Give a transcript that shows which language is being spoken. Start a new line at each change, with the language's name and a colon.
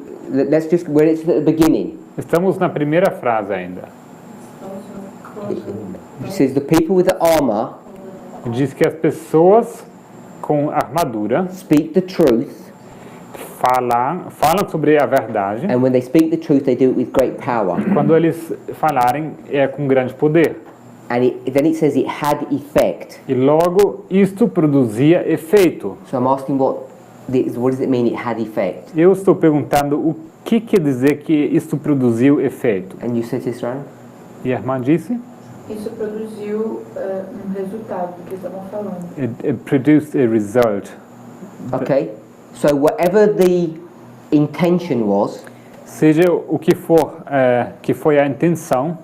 English: Let's just, where it's at the beginning.
Portuguese: Estamos na primeira frase ainda.
English: It says the people with the armor
Portuguese: Diz que as pessoas com armadura
English: speak the truth,
Portuguese: falam sobre a verdade.
English: and when they speak the truth, they do it with great power.
Portuguese: Quando eles falarem, é com grande poder.
English: And then it says it had effect.
Portuguese: E logo, isto produzia efeito.
English: So I'm asking what does it mean it had effect?
Portuguese: Eu estou perguntando o que quer dizer que isto produziu efeito.
English: And you said this, right?
Portuguese: E a irmã disse? Isso produziu resultado do que estavam falando.
English: It produced a result. Okay. So whatever the intention was,
Portuguese: Seja o que for, que foi a intenção,